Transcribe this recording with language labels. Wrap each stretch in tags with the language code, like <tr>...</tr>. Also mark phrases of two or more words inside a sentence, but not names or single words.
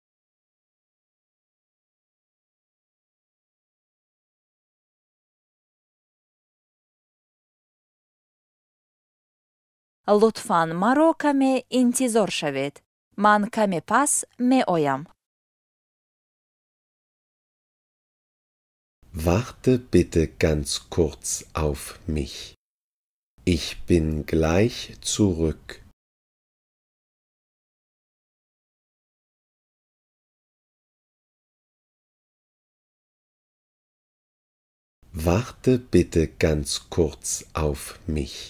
<tg>لطفاً маро каме интизор шавед. Ман каме пас меоям.</tg> <de>Warte bitte ganz kurz auf mich. Ich bin gleich zurück. Warte bitte ganz kurz auf mich.</de>